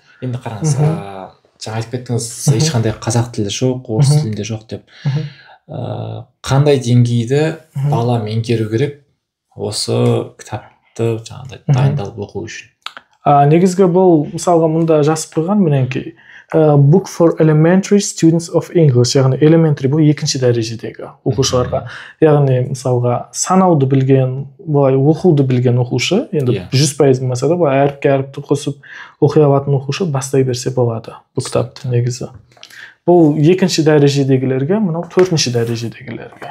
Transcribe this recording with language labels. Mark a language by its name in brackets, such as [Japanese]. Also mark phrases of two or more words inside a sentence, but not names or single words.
[Kazakh] Енді қараңыз, жаңа айтып кеттіңіз, ешқандай қазақ тілі жоқ, орыс тілінде жоқ деп. Қандай деңгейді бала меңгеру керек осы кітапты жаңағыдай дайындалып оқу үшін? Негізгі бұл мысалға мұнда жазып қойған мінекей. [English] Book for elementary students of English, [Kazakh] яғни elementary бұл екінші дәрежедегі оқушыларға. Яғни мысалға санауды білген, былай оқуды білген оқушы, енді 100% болмаса да былай әріпке әріпті қосып оқи алатын оқушы бастай берсе болады бұл кітапты негізі. Бұл екінші дәрежедегілерге, мынау төртінші дәрежедегілерге.